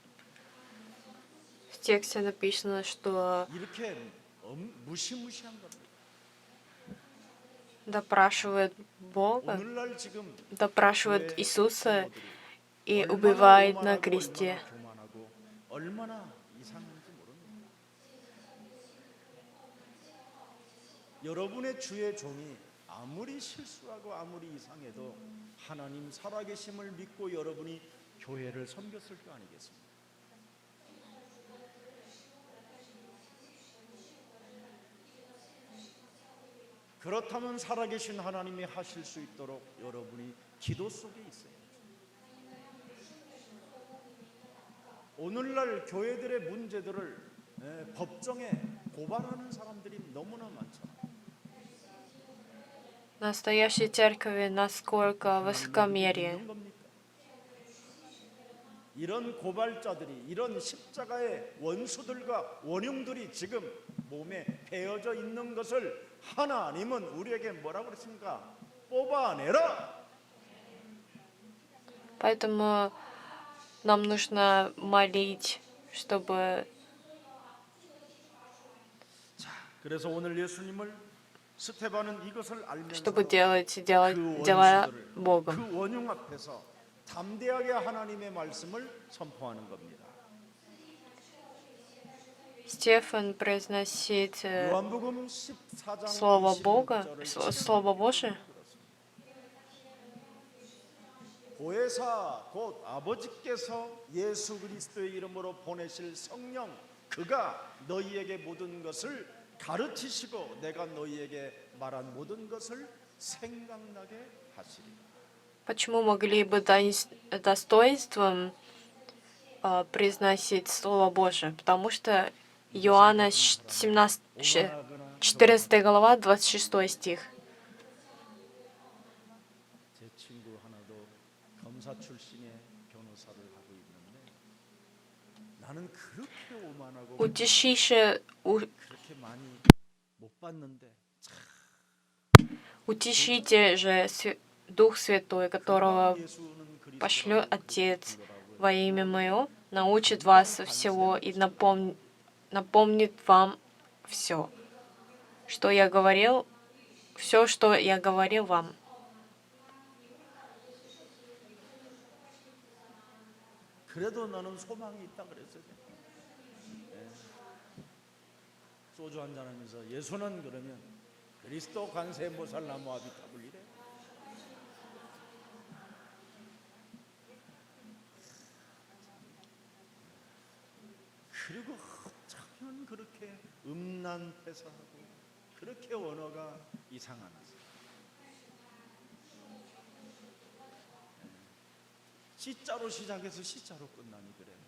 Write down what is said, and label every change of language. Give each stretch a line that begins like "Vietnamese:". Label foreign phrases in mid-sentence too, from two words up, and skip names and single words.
Russian: В тексте написано, что
Korean: 이렇게 무시무시한 겁니다.
Russian: допрашивает Бога,
Korean: 오늘날 지금
Russian: допрашивает Иисуса и
Korean: 얼마나
Russian: убивает на
Korean: 오만하고
Russian: кресте.
Korean: 얼마나 교만하고 얼마나 이상한지 모릅니다. 여러분의 주의 종이 아무리 실수하고 아무리 이상해도 하나님 살아계심을 믿고 여러분이 교회를 섬겼을 거 아니겠습니까? 그렇다면 살아계신 하나님이 하실 수 있도록 여러분이 기도 속에 있어요. 오늘날 교회들의 문제들을 법정에 고발하는 사람들이 너무나 많잖아요.
Russian: В настоящей церкви насколько высокомерие.
Korean: 있는 겁니까? 이런 고발자들이 이런 십자가의 원수들과 원흉들이 지금 몸에 베어져 있는 것을 하나님은 우리에게 뭐라고 그랬습니까? 뽑아내라.
Russian: Поэтому нам нужно молить, чтобы
Korean: 그래서 오늘 예수님을 스테반은 이것을 알면서
Russian: чтобы делать
Korean: 그
Russian: дела
Korean: 원수들을
Russian: Богом.
Korean: 그 원흉 앞에서 담대하게 하나님의 말씀을 선포하는 겁니다.
Russian: Стефан произносит
Korean: 요한복음 14장
Russian: Слово Бога,
Korean: 26절을
Russian: Слово Божие.
Korean: 보혜사 곧 아버지께서 예수 그리스도의 이름으로 보내실 성령 그가 너희에게 모든 것을 가르치시고 내가 너희에게 말한 모든 것을 생각나게 하시리라.
Russian: Почему могли бы достоинством произносить Слово Божие? Потому что Иоанна 14 глава, 26 стих.
Korean: 제 친구 하나도 검사 출신의 변호사를 하고 있는데 나는 그렇게 오만하고 그렇게 많이 못 봤는데
Russian: Утешите же Дух Святой, которого
Korean: 예수는 그리스도라고
Russian: пошлет Отец во имя Мое, научит вас всего и напомнит вам все, что я говорил, все, что я говорил вам.
Korean: 그래도 너는 소망이 있다 그랬어요. 소주 한잔 하면서 예수는 그러면 그리스도 관세 모살 나무 아비타불이래. 그리고 어쩌면 그렇게 음란패사하고 그렇게 언어가 이상한 C자로 시작해서 C자로 끝나니 그래.